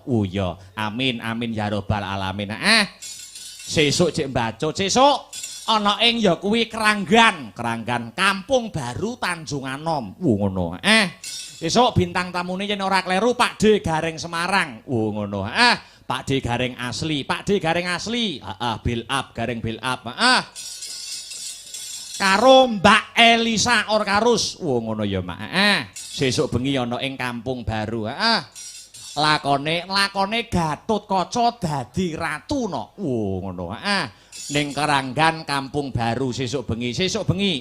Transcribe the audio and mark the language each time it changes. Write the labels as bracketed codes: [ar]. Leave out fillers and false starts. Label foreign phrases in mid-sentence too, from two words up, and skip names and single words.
[jv] Oh iya, [ar] آمين يا رب العالمين. [jv] Sesuk cek mbacut, sesuk ana ing ya kuwi Keranggan Kampung Baru Tanjung Anom. Ngono. Esuk bintang tamune yen ora kleru Pak D Gareng Semarang. Ngono. Pak D Gareng asli. [en] Build up, Gareng build up. [jv] Karo Mbak Elisa Orkarus. Ngono ya Mak. Sesuk bengi ana ing Kampung Baru. Lakone Gatotkaca dadi ratu no. Ngono. Ning Keranggan Kampung Baru sesuk bengi.